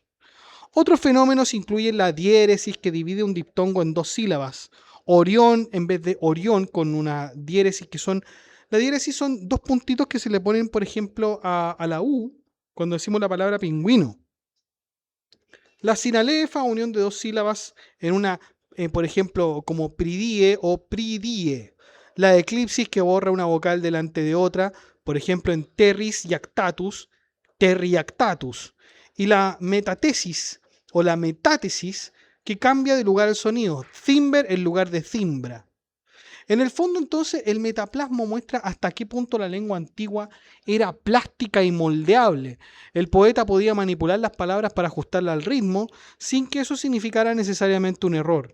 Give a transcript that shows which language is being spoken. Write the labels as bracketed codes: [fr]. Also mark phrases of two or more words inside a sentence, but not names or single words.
[es] Otros fenómenos incluyen la diéresis, que divide un diptongo en dos sílabas, orión en vez de orión, con una diéresis que son... La diéresis son dos puntitos que se le ponen, por ejemplo, a la U cuando decimos la palabra pingüino. La sinalefa, unión de dos sílabas en una, por ejemplo, como pridie o pridie. La eclipsis, que borra una vocal delante de otra, por ejemplo, en [la] terris iactatus, terriactatus. [es] Y la metatesis o la metátesis, que cambia de lugar el sonido, cimber en lugar de cimbra. En el fondo, entonces, el metaplasmo muestra hasta qué punto la lengua antigua era plástica y moldeable. El poeta podía manipular las palabras para ajustarlas al ritmo, sin que eso significara necesariamente un error.